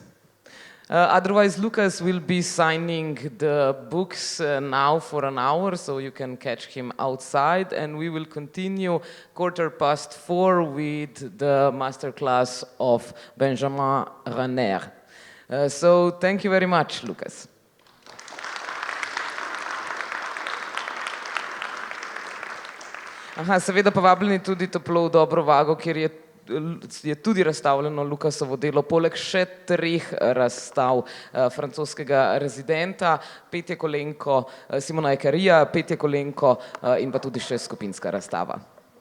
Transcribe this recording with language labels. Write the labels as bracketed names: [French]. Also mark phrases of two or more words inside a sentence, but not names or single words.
[English] Otherwise, Lukas will be signing the books now for an hour, so you can catch him outside, and we will continue 4:15 with the masterclass of Benjamin Rainer. So thank you very much, Lukas. [Slovenian] Aha, seveda povabljeni tudi toplo v dobro vago, kjer je tudi razstavljeno Lukasovo delo, poleg še 3 razstav francoskega rezidenta, Petje Kolenko, Simona Ekarija, Petje Kolenko in pa tudi še skupinska razstava.